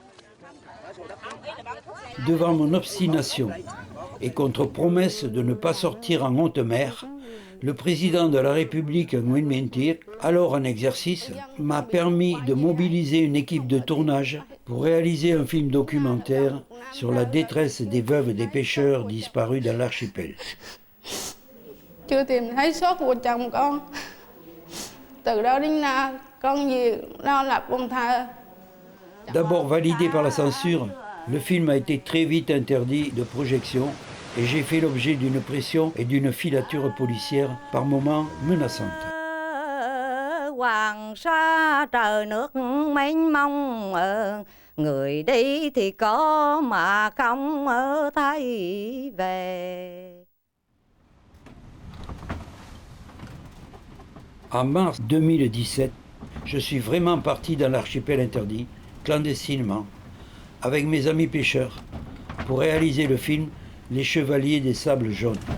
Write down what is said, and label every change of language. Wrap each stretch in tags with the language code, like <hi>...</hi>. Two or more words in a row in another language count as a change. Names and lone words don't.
<fr>Devant mon obstination et contre promesse de ne pas sortir en haute mer, le président de la République, Nguyen Minh Thiet, alors en exercice, m'a permis de mobiliser une équipe de tournage pour réaliser un film documentaire sur la détresse des veuves des pêcheurs disparus dans l'archipel.</fr> <vi>Chưa tìm thấy xác của chồng con. Từ đó đến nay, con gì lo lập con thơ.</vi> <fr>D'abord validé par la censure, le film a été très vite interdit de projection et j'ai fait l'objet d'une pression et d'une filature policière par moments menaçante.</fr> <vi>Hoàng sa trời nước mênh mông, người đi thì có mà không thấy về.</vi> <fr>En mars 2017, je suis vraiment parti dans l'archipel interdit, clandestinement, avec mes amis pêcheurs, pour réaliser le film Les Chevaliers des Sables Jaunes.</fr>